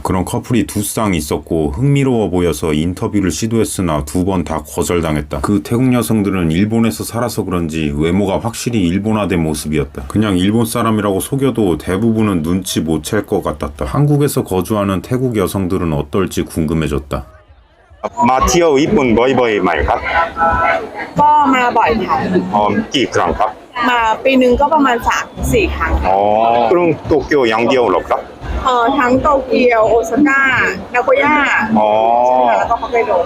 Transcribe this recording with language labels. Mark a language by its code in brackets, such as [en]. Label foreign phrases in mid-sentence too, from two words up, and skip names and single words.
[ko] 그런 커플이 두 쌍 있었고 흥미로워 보여서 인터뷰를 시도했으나 2번 다 거절당했다. 그 태국 여성들은 일본에서 살아서 그런지 외모가 확실히 일본화된 모습이었다. 그냥 일본 사람이라고 속여도 대부분은 눈치 못 챌 것 같았다. 한국에서 거주하는 태국 여성들은 어떨지 궁금해졌다. [th] มาเที่ยวญี่ปุ่นบ่อยๆไหมครับ ก็มาบ่อยค่ะ กี่ครั้งครับ มาปีนึงก็ประมาณ3-4 ครั้ง กรุงโตเกียวอย่างเดียวหรอครับ ทั้งโตเกียวโอซาก้านาโกย่าแล้วก็ฮอกไกโด